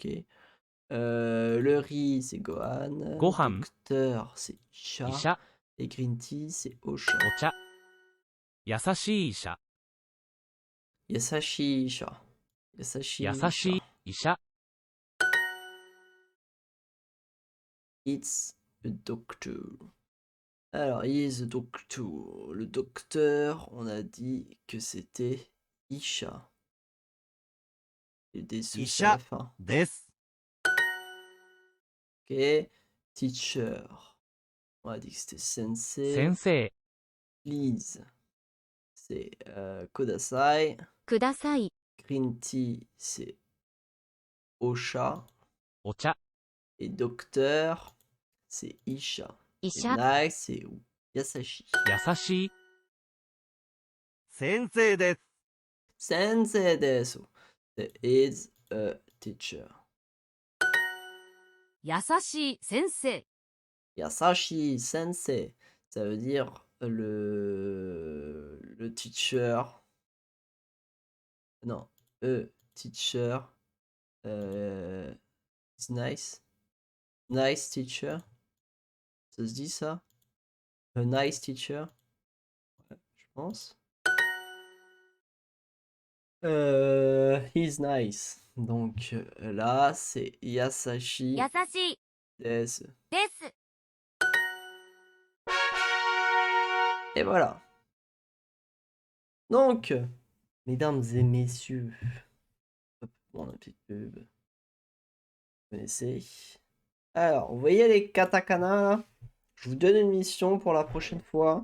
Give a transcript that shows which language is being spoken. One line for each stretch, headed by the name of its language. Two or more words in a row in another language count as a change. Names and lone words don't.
French: Le riz, c'est Gohan. Gohan. Docteur, c'est
Japanese: 医 Isha. 者、
French: Et
English: green tea,
French: c'est Osha.
Japanese: お茶。優しい医者、 Yasashi Isha. Yasashi 優しい Isha. 医者、
English: It's a doctor. Alors, is a doctor.
French: Le docteur, on a dit que c'était Isha. Et des sous à la Isha. fin.
Japanese: です。
English: Ok. Teacher.
French: On a dit que c'était sensei.
Japanese: 先生、
English: Please.
French: C'est Kodasai.
Japanese: ください
English: Green tea,
French: c'est Osha.
Japanese: お茶、
French: Et docteur, c'est Isha.
Japanese: 医
French: Et
Japanese: 者
French: nice, c'est Yasashi.
Japanese: 優しい、先生です。 Sensei desu.
English: Is a teacher.
Japanese: 優しい先生 Yasashi sensei.
French: Ça veut dire le teacher. Non, teacher.
English: Is nice. Nice teacher.
French: Ça se dit ça?
English: A nice teacher.
French: Ouais, je pense.
English: He's nice.
French: Donc là, c'est Yasashi
Japanese: 優しい desu. です。
French: Et voilà. Donc, mesdames et messieurs, hop, bon, la petite pub. Vous connaissez. Alors, vous voyez les katakana là? Je vous donne une mission pour la prochaine fois.